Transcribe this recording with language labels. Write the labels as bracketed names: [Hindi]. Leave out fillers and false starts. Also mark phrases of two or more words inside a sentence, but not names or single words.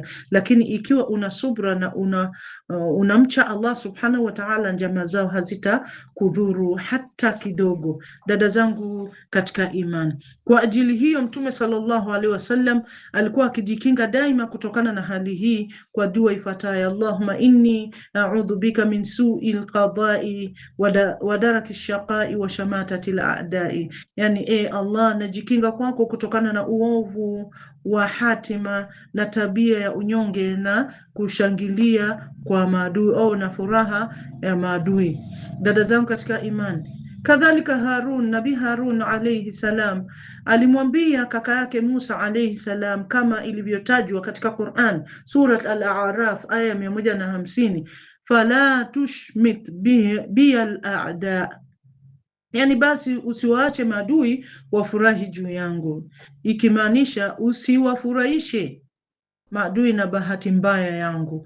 [Swahili] Lakini ikiwa una subra na unamcha Allah [Arabic] سبحانه وتعالى, [Swahili] njama zao hazitakudhuru hata kidogo. Dada zangu katika iman, kwa ajili hiyo Mtume [Arabic] صلى الله عليه وسلم [Swahili] alikuwa akijikinga daima kutokana na hali hii kwa dua ifuatayo: [Arabic] اللهم إني أعوذ بك من سوء القضاء ودرك الشقاء وشماتة الأعداء. [Swahili] Allah, najikinga kwako kutokana na uovu wa hatima na tabia ya unyonge na kushangilia kwa maadui au na furaha ya maadui. Dada zangu katika imani, kadhalika Nabii Harun [Arabic] عليه السلام [Swahili] alimwambia kaka yake Musa [Arabic] عليه السلام, [Swahili] kama ilivyotajwa katika Quran, Surat Al-A'raf aya 150, [Arabic] فلا تشمت بي الأعداء, [Swahili] basi usiwaache maadui wafurahi juu yangu, ikimaanisha usiwafurahishe maadui na bahati mbaya yangu.